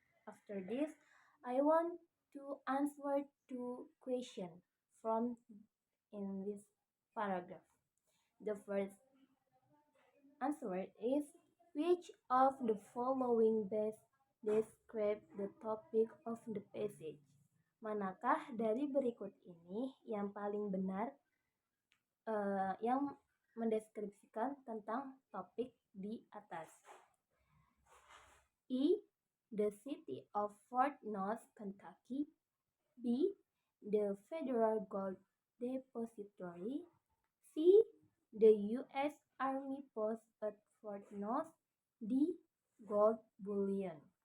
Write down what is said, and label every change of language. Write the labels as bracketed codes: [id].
[en] After this, I want to answer two questions from in this paragraph. The first answer is, which of the following best describe the topic of the passage? [id] Manakah dari berikut ini yang paling benar yang mendeskripsikan tentang topik di atas? [en] E. The city of Fort Knox, Kentucky. B. The Federal Gold Depository. C. The U.S. Army Post at Fort Knox. D. Gold Bullion.